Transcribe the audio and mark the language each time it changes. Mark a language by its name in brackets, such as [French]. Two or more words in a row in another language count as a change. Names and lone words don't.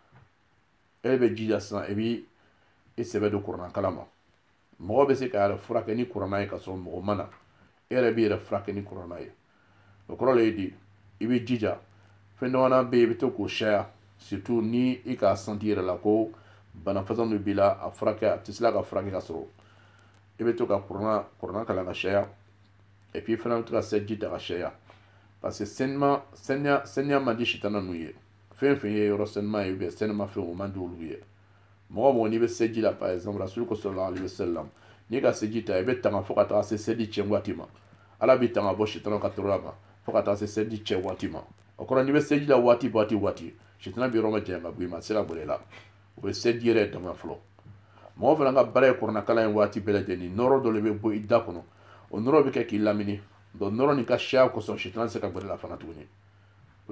[Bambara] e bɛ jija sisan i b'i sɛbɛ don kuranɛ kalan ma mɔgɔ bɛ se ka yɛrɛ furakɛ ni kuranɛ ye ka sɔrɔ mɔgɔ ma na e yɛrɛ b'i yɛrɛ furakɛ ni kuranɛ ye o kɔrɔ le ye di i bɛ jija fɛn dɔgɔnin bɛ yen i bɛ to k'o sɛya surtout ni i k'a santi yɛrɛ la ko bana façon min b'i la a furakɛ a tɛ se ka furakɛ ka sɔrɔ i bɛ to ka kuranna kalan ka caya [French] et puis [Bambara] fana bɛ to ka seliji ta ka caya [French] parce que [Bambara] saniya man di sitana ninnu ye fɛn fɛn ye yɔrɔ sanima ye sanima fɛn o man di olu ye mɔgɔ o mɔgɔ n'i bɛ seliji la [French] par exemple [Bambara] rasulu ko [Arabic] صلى الله عليه وسلم [Bambara] n'i ka seliji ta i bɛ tanga fo ka taa se seliji cɛ waati ma ala b'i tanga bɔ sitana ka tɔɔrɔ ma fo ka taa se seliji cɛ waati ma o kɔrɔ n'i bɛ seliji la waati sitana bɛ yɔrɔ ma janya ka bɔ i ma a tɛ se ka bɔ i la o bɛ seliji yɛrɛ dama fɔlɔ mɔgɔ fana ka baara ye kuranakalan ye waati bɛɛ lajɛlen nɔrɔ dɔ de bɛ bɔ i da kɔnɔ o nɔrɔ bɛ kɛ k'i lamini donc nɔrɔ nin ka siya kosɔn sitana tɛ se ka bɔ i la fana tuguni o de